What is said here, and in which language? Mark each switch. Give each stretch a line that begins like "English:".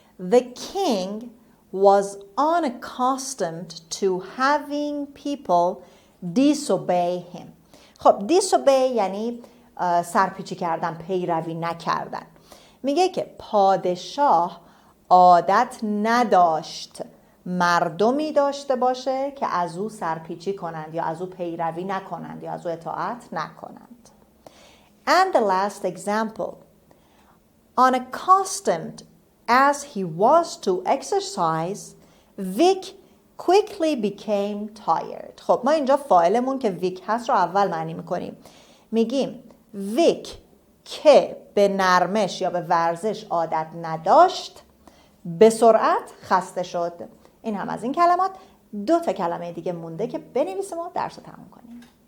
English: The king was unaccustomed to having people disobey him.
Persian: خب disobey یعنی سرپیچی کردن، پیروی نکردن. میگه که پادشاه عادت نداشت مردمی داشته باشه که از او سرپیچی کنند یا از او پیروی نکنند یا از او اطاعت نکنند.
English: And the last example. Unaccustomed as he was to exercise, Vic quickly became tired.
Persian: خب ما اینجا فاعلمون که ویک هست رو اول معنی میکنیم. میگیم ویک که به نرمش یا به ورزش عادت نداشت به سرعت خسته شد. این هم از این کلمات. 2 کلمه دیگه مونده که بنویسیم و درس رو تموم کنیم.